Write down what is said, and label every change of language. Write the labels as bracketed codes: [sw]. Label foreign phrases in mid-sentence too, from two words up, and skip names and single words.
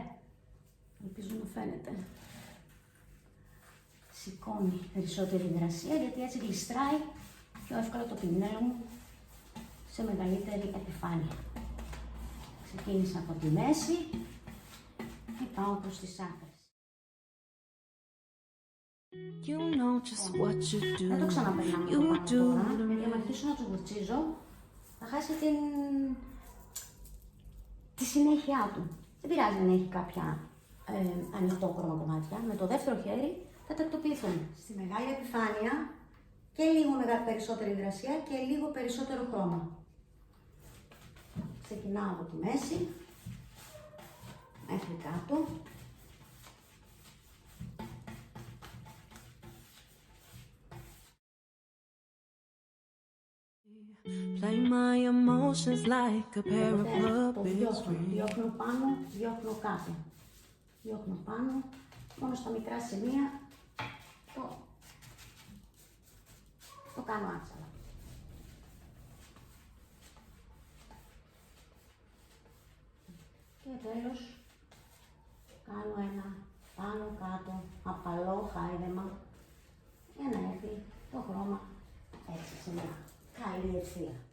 [el] Ελπίζω να φαίνεται. Σηκώνει περισσότερη υγρασία γιατί έτσι γλιστράει πιο εύκολα το πινέλο μου σε μεγαλύτερη επιφάνεια. Ξεκίνησα από τη μέση και πάω προς τις άκρες. [en] You know just what you do. [el] Δεν το ξαναπερνάμε από πάνω τώρα, γιατί αν αρχίσω να τους βουρτσίζω, θα χάσει τη συνέχεια του. Δεν πειράζει αν έχει κάποια ανοιχτόχρωμα κομμάτια. Με το δεύτερο χέρι θα τακτοποιηθούν. Στη μεγάλη επιφάνεια και λίγο περισσότερη υγρασία και λίγο περισσότερο χρώμα. Ξεκινάω από τη μέση, μέχρι κάτω. [en] Play my emotions like a pair of puppets. [el] Διώχνω πάνω, διώχνω κάτω. Διώχνω πάνω, μόνο στα μικρά σημεία το κάνω άτσαλα. Και τέλος κάνω ένα πάνω κάτω απαλό χάιδεμα για να έρθει το χρώμα έτσι σε μια καλή ευθεία.